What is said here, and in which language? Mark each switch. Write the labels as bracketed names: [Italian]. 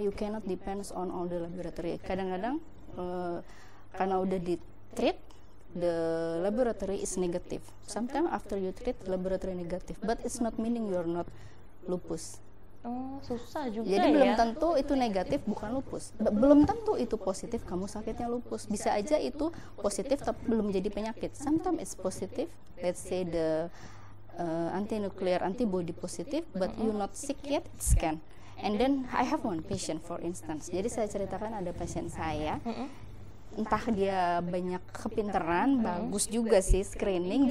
[English] You cannot depends on all the laboratory. [Indonesian] Kadang-kadang karena udah di treat, [English] the laboratory is negative. Sometimes after you treat, the laboratory negative, but it's not meaning you're not lupus. [Indonesian] Susah juga. Jadi belum tentu itu negatif bukan lupus. Belum tentu itu positif kamu sakitnya lupus. Bisa aja itu positif tapi belum jadi penyakit. [English] Sometimes it's positive. Let's say the anti-nuclear antibody positif, but you not sick yet, it's scan. And then I have one patient for instance. [Indonesian] Jadi saya ceritakan ada pasien saya. Entah dia banyak kepintaran, bagus juga sih screening.